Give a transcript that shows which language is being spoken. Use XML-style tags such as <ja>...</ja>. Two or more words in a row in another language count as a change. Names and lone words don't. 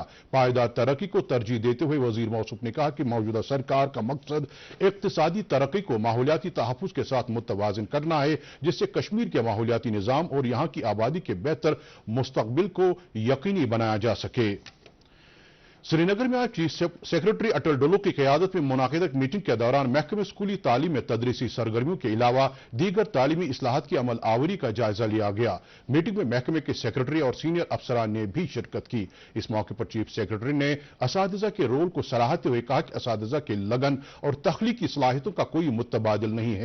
<ur>پائیدار ترقی کو ترجیح دیتے ہوئے وزیر موصوف نے کہا کہ موجودہ سرکار کا مقصد اقتصادی ترقی کو ماحولیاتی تحفظ کے ساتھ متوازن کرنا ہے، جس سے کشمیر کے ماحولیاتی نظام اور یہاں کی آبادی کے بہتر مستقبل کو یقینی بنایا جا سکے۔ سری نگر میں آج</ur> <en>chief secretary</en> <ur>اٹل ڈلو کی قیادت میں منعقدہ ایک میٹنگ کے دوران محکمہ اسکولی تعلیم میں تدریسی سرگرمیوں کے علاوہ دیگر تعلیمی اصلاحات کی عمل آوری کا جائزہ لیا گیا۔ میٹنگ میں محکمے کے سیکرٹری اور سینئر افسران نے بھی شرکت کی۔ اس موقع پر</ur> <en>chief secretary</en> <ur>نے اساتذہ کے رول کو سراہتے ہوئے کہا کہ اساتذہ کی لگن اور تخلیقی صلاحیتوں کا کوئی متبادل نہیں ہے۔</ur>